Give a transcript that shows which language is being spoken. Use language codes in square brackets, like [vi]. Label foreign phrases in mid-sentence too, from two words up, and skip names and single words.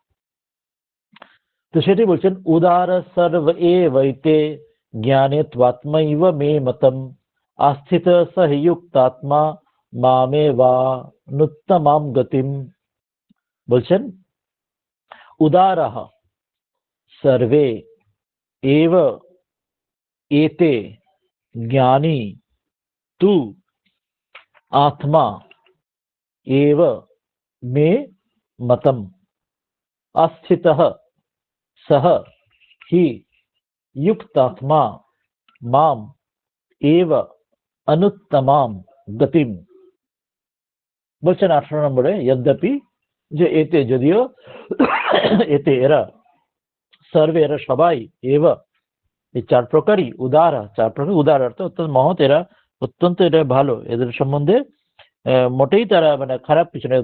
[bn] তো সেটি বলছেন, [sa] উদার সর্ব এবৈতে জ্ঞানে ত্বাত্মৈব মে মতম আস্থিত স হি যুক্তাত্মা মামেবানুত্তমাম গতিম। বলছেন উদারः सर्वे एव एते ज्ञानी तु आत्मा एव मे मतम अस्थितः सह हि युक्तात्मा माम एव अनुत्तमाम गतिम। [bn] বলছেন 18 নম্বরে, यद्यपि যে এতে, যদিও এতে এরা, সর্বে এরা সবাই, এব এই 4 প্রকারই, উদার 4 প্রকার, উদার অর্থ অত্যন্ত মহৎ, এরা অত্যন্ত, এরা ভালো, এদের সম্বন্ধে মোটেই তারা মানে খারাপ কিছু নয়।